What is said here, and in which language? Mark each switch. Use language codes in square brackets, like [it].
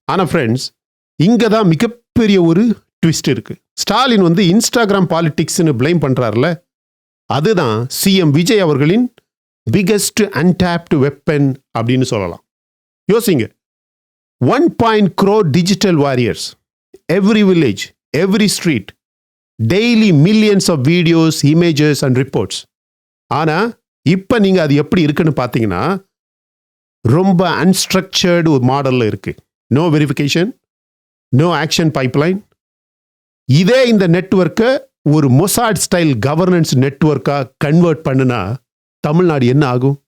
[ta] ஆனா ஃப்ரெண்ட்ஸ், இங்க தான் மிகப்பெரிய ஒரு ட்விஸ்ட் இருக்கு. ஸ்டாலின் வந்து இன்ஸ்டாகிராம் பாலிடிக்ஸ்னு பிளேம் பண்றாருல, அதுதான் சிஎம் விஜய் அவர்களின் பிகெஸ்ட் அன்டாப்டு வெப்பன் அப்படின்னு சொல்லலாம். யோசிங்க, [en] 1 crore digital warriors. Every village, every street, daily millions of videos, images and reports. [ta] ஆனா இப்ப நீங்க அது எப்படி இருக்குன்னு பாத்தீங்கன்னா ரொம்ப அன்ஸ்ட்ரக்சர்டு ஒரு மாடல்ல இருக்கு. No verification, no action pipeline. இதே இந்த நெட்வொர்க்கை ஒரு மொசாட் ஸ்டைல் கவர்னன்ஸ் நெட்வொர்க்கா கன்வெர்ட் பண்ணுனா தமிழ்நாடு என்ன ஆகும்?